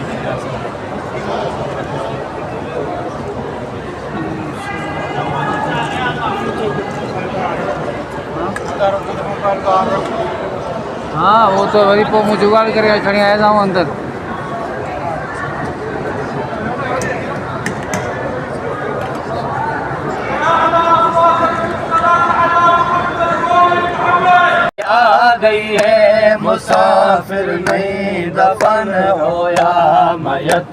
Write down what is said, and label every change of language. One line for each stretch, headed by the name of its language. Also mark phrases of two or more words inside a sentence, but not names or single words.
Sindhi: हाँ वो तो वरी पोइ मूं जुगाड़ करे खणी आया था अंदर।
Hindi: आ गई है मुसाफिर नहीं दफन होया मयत